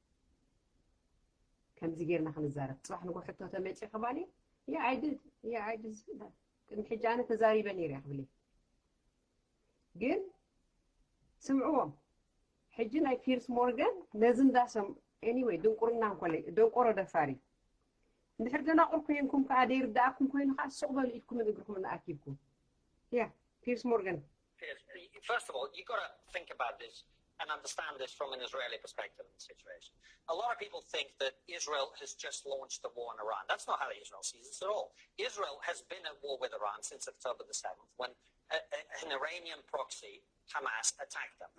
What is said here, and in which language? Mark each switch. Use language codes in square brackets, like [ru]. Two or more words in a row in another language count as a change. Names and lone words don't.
[ti] ከምዚ ጌርና ክንዛረብ ፅባሕ ንጎ ሕቶ ተመጪ ከባኒ ያ ዓይድድ ቅድሚ ሕጂ ኣነ ተዛሪበ ነይረ ክብል ግን ስምዕዎም ሕጂ ናይ ፒርስ ሞርጋን ነዚ እንዳሰም ኤኒዌይ ድንቁርና እንኮለ ደንቆሮ ደፋሪ እንድሕር ደናቁር ኮይንኩም ከዓ ደይርዳእኩም ኮይኑ ከዓ ስቕ በሉ ኢድኩም እግርኩም ንኣኪብኩም ያ ፒርስ ሞርጋን [en] First of all, you've got to think about this and understand this from an Israeli perspective in the situation. A lot of people think that Israel has just launched the war in Iran. That's not how Israel sees this at all. Israel has been at war with Iran since October the 7th, when an Iranian proxy, Hamas, attacked them.